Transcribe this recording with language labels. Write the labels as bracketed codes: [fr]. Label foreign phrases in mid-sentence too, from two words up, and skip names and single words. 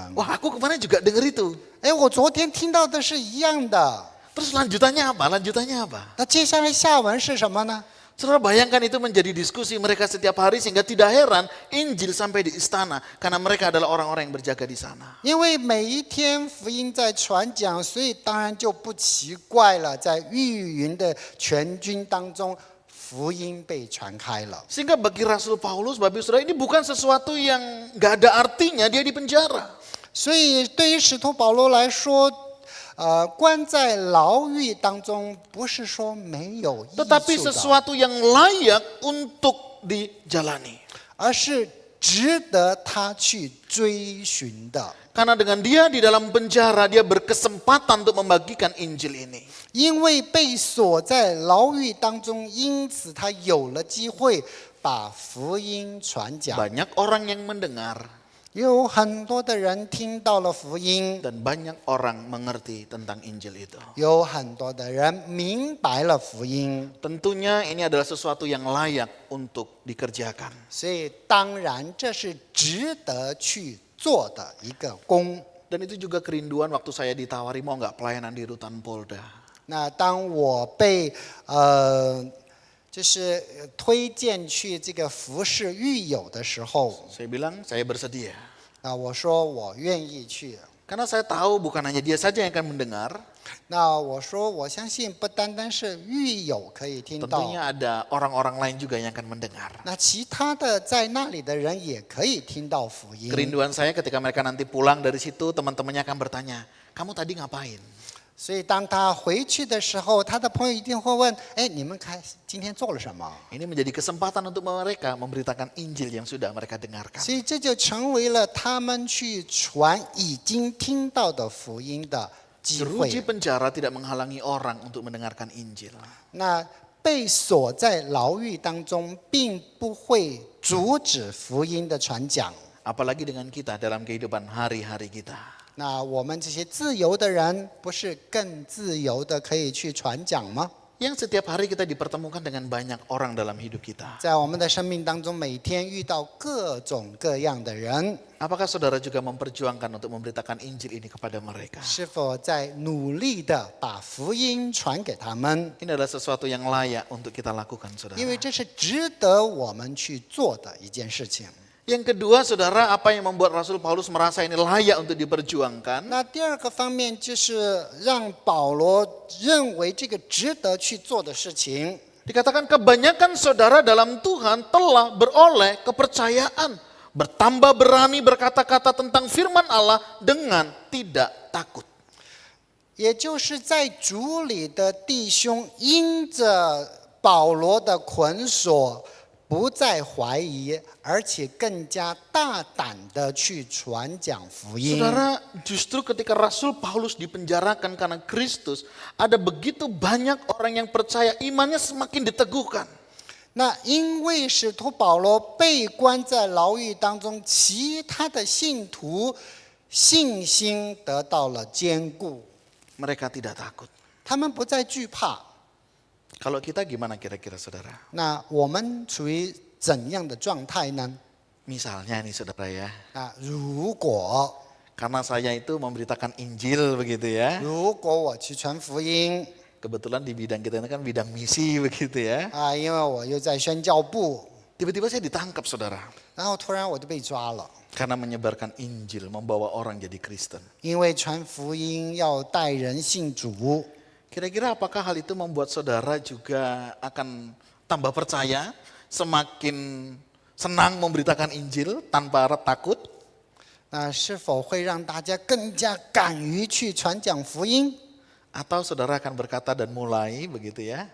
[id] Wah, aku kemarin juga dengar itu. [zh] 哎，我昨天听到的是一样的。 [id] Terus lanjutannya apa? Lanjutannya apa? [zh] 那接下来下文是什么呢？ [id] Saudara bayangkan itu menjadi diskusi mereka setiap hari sehingga tidak heran Injil sampai di istana karena mereka adalah orang-orang yang berjaga di sana. [zh] 因为每一天福音在传讲，所以当然就不奇怪了，在御云的全军当中，福音被传开了。 [id] Sehingga bagi Rasul Paulus, Bapak Saudara, ini bukan sesuatu yang gak ada artinya dia di penjara. [zh] 所以对于使徒保罗来说，关在牢狱当中，不是说没有益 [id] Tetapi [zh] 处的， [id] sesuatu yang layak untuk dijalani. [zh] 而是值得他去追寻的。 [id] Karena dengan dia di dalam penjara, dia berkesempatan untuk membagikan Injil ini. [zh] 因为被锁在牢狱当中，因此他有了机会把福音传讲。 [id] Banyak orang yang mendengar [zh] 有很多的人听到了福音， [id] dan banyak orang mengerti tentang Injil itu. [zh] 有很多的人明白了福音， [id] Tentunya ini adalah sesuatu yang layak untuk dikerjakan. [zh] 所以当然这是值得去做的一个工。 [id] Dan itu juga kerinduan waktu saya ditawari mau nggak pelayanan di Rutan Polda. [zh] 那当我被就是推荐去这个服侍狱友的时候， [id] Saya bilang saya bersedia. [zh] 我说我愿意去。 [id] Karena saya tahu bukan hanya dia saja yang akan mendengar. [zh] 那我说我相信不单单是狱友可以听到， [id] Tentunya ada orang-orang lain juga yang akan mendengar. [zh] 那其他的在那里的人也可以听到福音。 [id] Kerinduan saya ketika mereka nanti pulang dari situ, teman-temannya akan bertanya, kamu tadi ngapain? [zh] 所以当他回去的时候，他的朋友一定会问：哎，你们今天做了什么？ [id] Ini menjadi kesempatan untuk mereka memberitakan Injil yang sudah mereka dengarkan. [zh] 所以这就成为了他们去传已经听到的福音的机 [id] Jeruji [zh] 会。 [id] penjara tidak menghalangi orang untuk mendengarkan Injil. [zh] 那被锁在牢狱当中，并不会阻止福音的传讲。 [id] Apalagi dengan kita dalam kehidupan hari-hari kita. [zh] 那我们这些自由的人，不是更自由的可以去传讲吗？ [id] Yang setiap hari kita dipertemukan dengan banyak orang dalam hidup kita. [zh] 在我们的生命当中，每天遇到各种各样的人， [id] Apakah saudara juga memperjuangkan untuk memberitakan Injil ini kepada mereka? [zh] 是否在努力的把福音传给他们？ [id] Ini adalah sesuatu yang layak untuk kita lakukan, saudara. [zh] 因为这是值得我们去做的一件事情。 [id] Yang kedua, saudara, apa yang membuat Rasul Paulus merasa ini layak untuk diperjuangkan? [zh] 那第二个方面就是让保罗认为这个值得去做的事情。 [id] Dikatakan kebanyakan saudara dalam Tuhan telah beroleh kepercayaan, bertambah berani berkata-kata tentang firman Allah dengan tidak takut. [zh] 也就是在主里的弟兄，因着保罗的捆锁，不再怀疑，而且更加大胆的去传讲福音。 [id] Saudara, justru ketika Rasul Paulus dipenjarakan karena Kristus, ada begitu banyak orang yang percaya, imannya semakin diteguhkan. [zh] 那因为使徒保罗被关在牢狱当中，其他的信徒信心得到了坚固， [id] Mereka tidak takut. [zh] 他们不再惧怕。 [id] Kalau kita gimana kira-kira, saudara? [zh] 那我们处于怎样的状态呢？ [id] Misalnya nih saudara ya, [zh] 如果 [id] karena saya itu memberitakan Injil begitu ya. [zh] 如果我去传福音 [id] Kebetulan di bidang kita ini kan bidang misi begitu ya. [zh] 因为我又在宣教部， [id] Tiba-tiba saya ditangkap, saudara. [zh] 然后突然我就被抓了， [id] Karena menyebarkan Injil, membawa orang jadi Kristen. [zh] 因为传福音要带人信主。 [id] Kira-kira apakah hal itu membuat saudara juga akan tambah percaya, semakin senang memberitakan Injil tanpa takut? [zh] 那是否会让大家更加敢于去传讲福音？ [id] Atau saudara akan berkata dan mulai begitu ya?